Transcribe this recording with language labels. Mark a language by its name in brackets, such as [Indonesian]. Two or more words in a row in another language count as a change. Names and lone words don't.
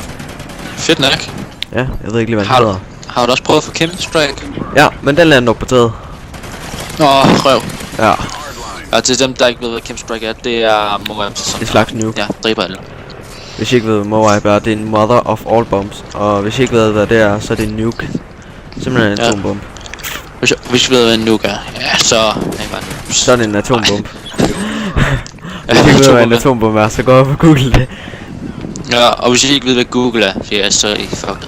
[Danish] Fedt nok. Ja, jeg ved ikke lige, hvad den hedder. Har du også prøvet at få Chemstrike? Ja, men den lander på taget. Røv. Ja, Ja, til dem, der ikke ved, hvad Chemstrike er, det er Moab. det er slags nuke. Ja, dræber alle. Hvis I ikke ved, hvad Moab er, det er en [English] mother of all bombs. [Danish] Og hvis I ikke ved, hvad det er, så er det en nuke. Simpelthen en atombombe. Hvis I ved, hvad en nuke er, ja, så er I bare en Sådan en atombombe. Ja, Hvis I ikke ved, hvad en atombombe er, så gå op og google det. Ja, og hvis I ikke ved, hvad Google er, ja, så er I fucked.